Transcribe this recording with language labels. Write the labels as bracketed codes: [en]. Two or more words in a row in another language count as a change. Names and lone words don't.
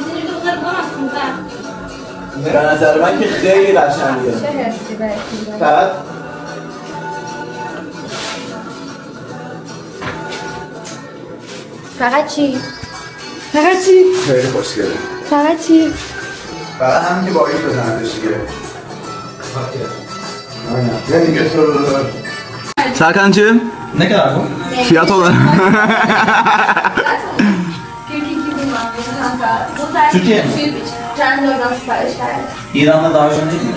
[fa] به نظر من که خیلی قشنگه چه حسی بهتون فقط چی؟ خیلی خوشگله فقط چی؟ فقط همین که با این بزنندش دیگه [tr] aynen beni götür Serkancığım ne kadar bu? fiyat olarak Türkiye mi? Kendi oradan sipariş verdim. İran'da daha ucuz değil mi?